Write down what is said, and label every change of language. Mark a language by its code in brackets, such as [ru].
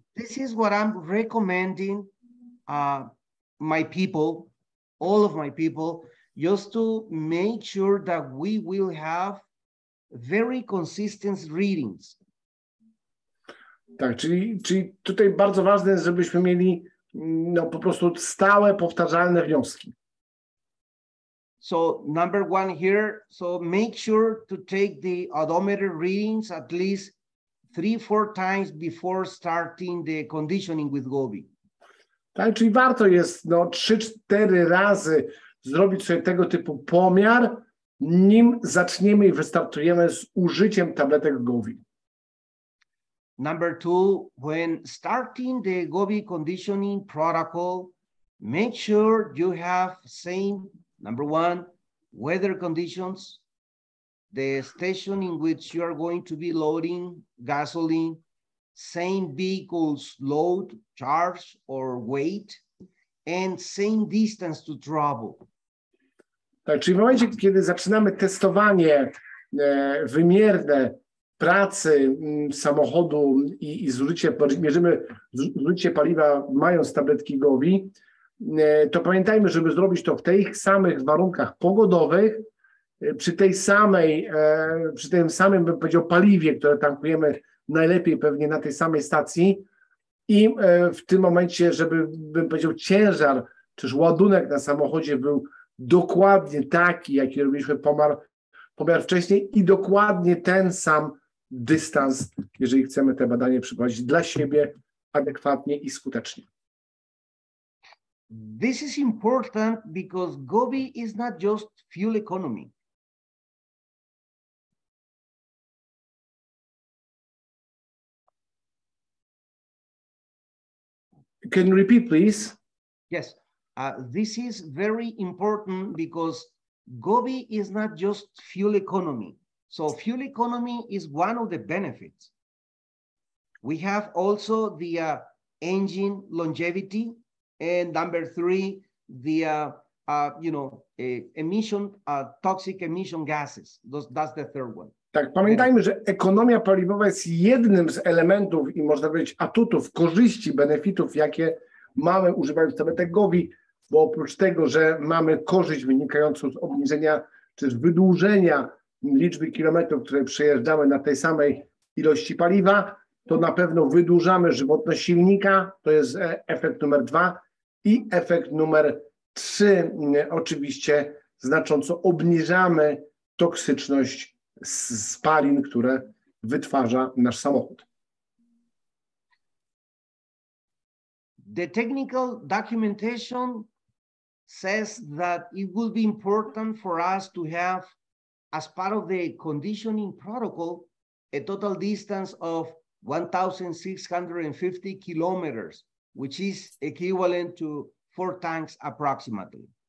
[en] This is what I'm recommending my people, all of my people, just to make sure that we will have very consistent readings. [pl] Tak, czyli tutaj bardzo ważne jest, żebyśmy mieli po prostu stałe, powtarzalne wnioski. [en] So number 1 here, so make sure to take the odometer readings at least 3-4 times before starting the conditioning with Gobi. [pl] Tak, czyli warto jest 3-4 razy zrobić sobie tego typu pomiar, nim zaczniemy i wystartujemy z użyciem tabletek Gobi. [en] Number 2, when starting the Gobi conditioning protocol, make sure you have same, number 1, weather conditions, the station in which you are going to be loading gasoline, same vehicle's load, charge, or weight, and same distance to travel. [pl] Tak, czyli w momencie, kiedy zaczynamy testowanie wymierne pracy samochodu i mierzymy zużycie paliwa, mając tabletki Gobi, to pamiętajmy, żeby zrobić to w tych samych warunkach pogodowych, przy tym samym, bym powiedział, paliwie, które tankujemy najlepiej pewnie na tej samej stacji i w tym momencie, żeby, bym powiedział, ciężar, czyż ładunek na samochodzie był dokładnie taki, jaki robiliśmy pomiar wcześniej i dokładnie ten sam dystans, jeżeli chcemy te badanie przeprowadzić dla siebie adekwatnie i skutecznie. [en] This is important because Gobi is not just fuel economy. Can you repeat, please? Yes, this is very important because Gobi is not just fuel economy. So fuel economy is one of the benefits. We have also the engine longevity, and number 3, the toxic emission gases. That's the third one. [pl] Tak, pamiętajmy, że ekonomia paliwowa jest jednym z elementów i można powiedzieć atutów, korzyści, benefitów, jakie mamy używając tabletek Gobi, bo oprócz tego, że mamy korzyść wynikającą z obniżenia czy z wydłużenia liczby kilometrów, które przejeżdżamy na tej samej ilości paliwa, to na pewno wydłużamy żywotność silnika, to jest efekt numer 2 i efekt numer 3, oczywiście znacząco obniżamy toksyczność spalin, które wytwarza nasz samochód. [en] The technical documentation says that it will be important for us to have, as part of the conditioning protocol, a total distance of 1,650 kilometers, which is equivalent to 4 tanks approximately.